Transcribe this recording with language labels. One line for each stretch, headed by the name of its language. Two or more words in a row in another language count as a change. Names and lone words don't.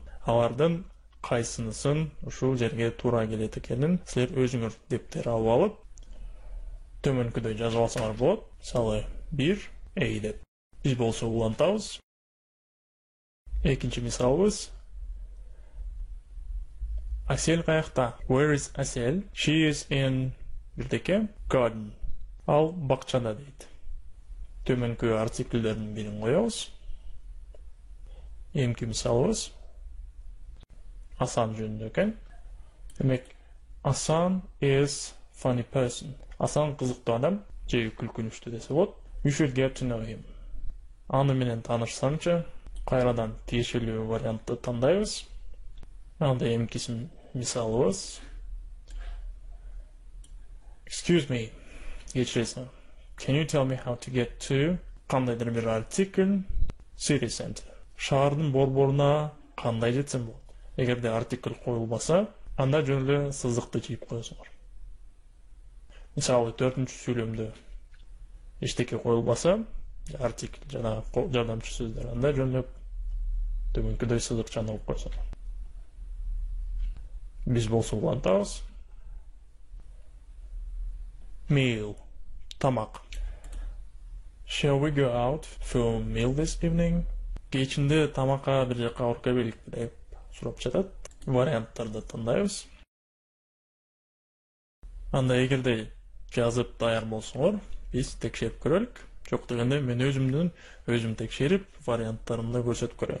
Kyrgyz: Алардын кайсынысын ушул жерге туура келет экенин силер өзүңөр дептер алып алып, төмөнкүдөй жазып алсаңар болот. Мисалы, 1 a деп. Биз болсо улантабыз. Экинчи мисалыбыз. Асел каякта?
English: Where is Асел? She is in бирдеке garden.
Kyrgyz: Ал бакчада дейт. Төмөнкү артиклдердин бирин коебуз. Эмки мисалыбыз. Асан жөнүндө экен.
English: Демек, Асан is funny person.
Kyrgyz: Асан кызыктуу адам, же күлкүнүчтүү десе болот.
English: You should get to know him.
Kyrgyz: Аны менен таанышсаңчы, кайрадан тиешелүү вариантты тандайбыз. Анда эмки мисалыбыз.
English: Excuse me, кечиресиң. Can you tell me how to get to
Kyrgyz: кандайдыр бир артикль
English: city center?
Kyrgyz: Шаардын борборуна кандай жетсем болот? Эгерде артикль коюлбаса, анда жөн эле сызыкты чийип коесуңар. Мисалы, 4-чү сүйлөмдө эчтеке коюлбаса, артикль жана жардамчы сөздөр, анда жөн эле төмөнкүдөй сызыкчаны коюп койсуңар. Биз болсо улантабыз. Meal, тамак.
English: Shall we go out for a meal this evening?
Kyrgyz: кечинде тамакка бир жака барып келелик деп сурап жатат. Варианттарды тандайбыз. Анда эгерде жазып даяр болсоңор, биз текшерип көрөлүк. Жок дегенде мен өзүм текшерип, варианттарымды көрсөтүп көрөйүн.